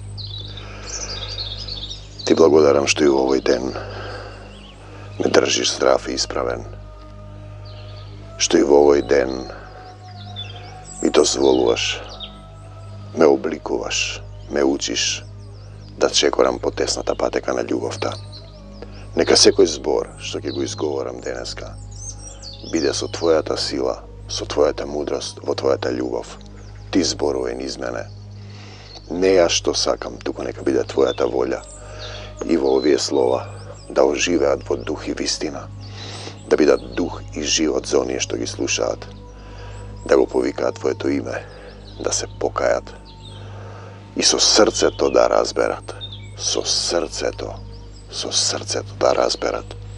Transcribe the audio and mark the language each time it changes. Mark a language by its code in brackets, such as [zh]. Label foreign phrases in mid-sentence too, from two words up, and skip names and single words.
[mk] Ти благодарам што и у овој ден ме држиш здрав и исправен. Што и у овој ден ми дозволујеш, ме обликуваш, ме учиш да чекорам potesната патека на љубовта. Нека секој збор што ќе го изговорам денеска биде со твојата сила, со твојата мудрост, во твојата љубов. Ти зборувај низ мене. Не ја што сакам, туку нека биде твојата волја и во овие слова да оживеат во дух и вистина, да бидат дух и живот за оние што ги слушаат, да го повикаат твоето име, да се покајат и со срцето да разберат, со срцето да разберат